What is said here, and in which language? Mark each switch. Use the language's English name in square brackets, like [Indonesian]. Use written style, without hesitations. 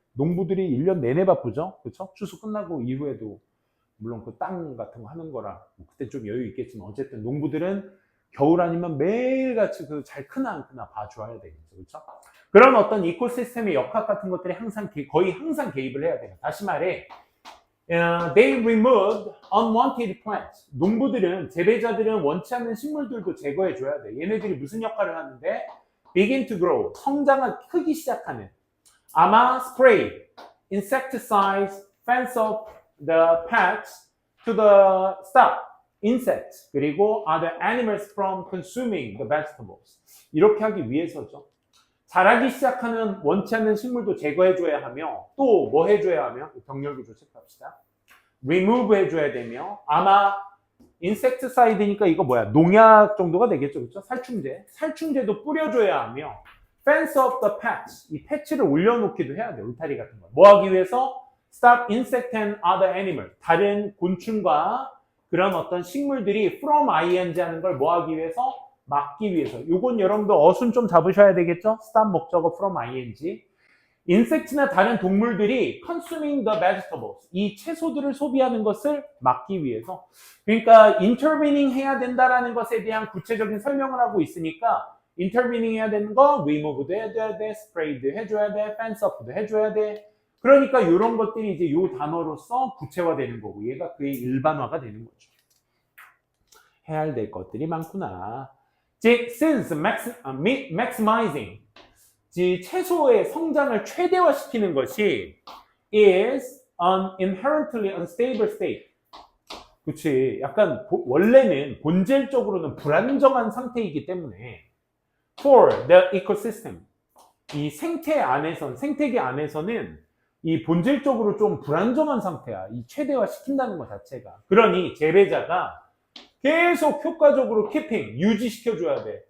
[Korean] 농부들이 1년 내내 바쁘죠, 그렇죠? 추수 끝나고 이후에도 물론 그 땅 같은 거 하는 거라 그때 좀 여유 있겠지만 어쨌든 농부들은 겨울 아니면 매일같이 그 잘 크나 안 크나 봐줘야 되겠죠, 그렇죠? 그런 어떤 이코시스템의 역학 같은 것들이 항상 거의 항상 개입을 해야 돼요. 다시 말해, [English] they removed unwanted plants. [Korean] 농부들은 재배자들은 원치 않는 식물들도 제거해 줘야 돼. 얘네들이 무슨 역할을 하는데? [English] begin to grow, [Korean] 크기 시작하는. [English] 아마 spray, insecticides, fence off the patch to the stop insects, [Korean] 그리고 [English] other animals from consuming the vegetables. [Korean] 이렇게 하기 위해서죠. 자라기 시작하는 원치 않는 식물도 제거해줘야 하며 또 뭐 해줘야 하며 병렬구조 체크합시다. remove 해줘야 되며 아마 insecticide니까 이거 뭐야? 농약 정도가 되겠죠, 그렇죠? 살충제도 뿌려줘야 하며 fence of the patch, 이 패치를 올려놓기도 해야 돼, 울타리 같은 거. 뭐 하기 위해서? [English] stop insect and other animal, [Korean] 다른 곤충과 그런 어떤 식물들이 from ing 하는 걸 뭐 하기 위해서? 막기 위해서. 요건 여러분들 어순 좀 잡으셔야 되겠죠? stop 목적어 from ing. 인섹트나 다른 동물들이 [English] consuming the vegetables, [Korean] 이 채소들을 소비하는 것을 막기 위해서. 그러니까 intervening 해야 된다라는 것에 대한 구체적인 설명을 하고 있으니까 intervening 해야 되는 거 remove도 해줘야 돼, spray도 해줘야 돼, fence up도 해줘야 돼. 그러니까 이런 것들이 이제 요 단어로서 구체화되는 거고 얘가 그의 일반화가 되는 거죠. 해야 될 것들이 많구나. [English] 즉, since maximizing, [Korean] 채소의 성장을 최대화시키는 것이 [English] is an inherently unstable state. [Korean] 그치? 약간 원래는 본질적으로는 불안정한 상태이기 때문에 [English] for the ecosystem, [Korean] 이 생태계 안에서는 이 본질적으로 좀 불안정한 상태야. 이 최대화시킨다는 것 자체가. 그러니 재배자가 계속 효과적으로 keeping, 유지시켜줘야 돼.